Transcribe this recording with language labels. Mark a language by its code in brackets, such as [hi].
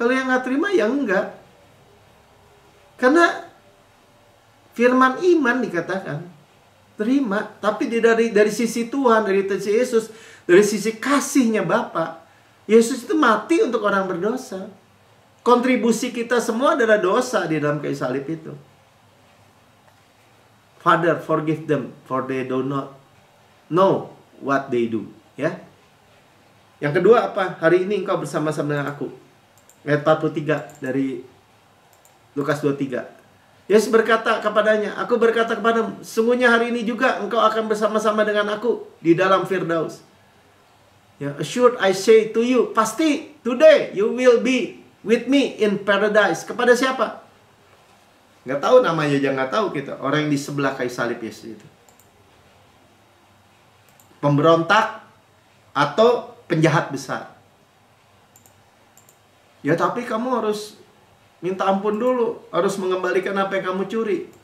[id] Kalau yang nggak terima ya enggak. Karena firman iman dikatakan terima. Tapi dari sisi Tuhan, dari sisi Yesus, dari sisi kasihnya Bapa, Yesus itu mati untuk orang berdosa. Kontribusi kita semua adalah dosa di dalam kayu salib itu. [en] Father, forgive them, for they do not know what they do. [id] Ya. Yang kedua apa? Hari ini engkau bersama-sama dengan aku. Ayat 43 dari Lukas 23. Yesus berkata kepadanya, aku berkata kepadamu, sungguhnya hari ini juga engkau akan bersama-sama dengan aku di dalam Firdaus. Ya, [en] assured I say to you, [id] pasti [en] today you will be with me in paradise. [id] Kepada siapa? Nggak tahu namanya aja nggak tahu kita. Orang yang di sebelah kayu salib Yesus itu. Pemberontak atau penjahat besar. Ya tapi kamu harus minta ampun dulu. Harus mengembalikan apa yang kamu curi.